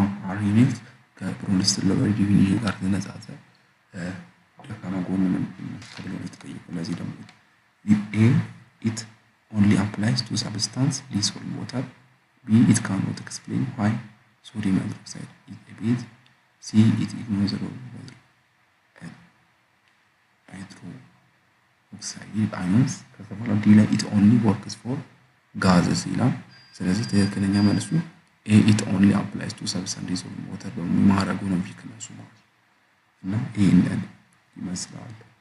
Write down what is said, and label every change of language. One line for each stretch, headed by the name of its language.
Amharic: Arrhenius ከብሮንስተድ-ሎወሪ ዲፊኒሽን ጋር ተነጻጸረ ደካማ ጎኑ ነው ተብሎ የተጠየቀው። ለዚህ ደግሞ
English: A it only applies to substance dissolved in water. B it cannot explain why sodium hydroxide is a base. C it ignores the role of hydroxide ions.
Amharic: ከተባለው
English: D ላይ it only works for gases
Amharic: ይላል። ስለዚህ ትክክለኛ መልሱ
English: A it only applies to substance dissolved in water
Amharic: በማድረጉ ነው ዊክነሱ ማለት እና ይሄንን ይመስላል።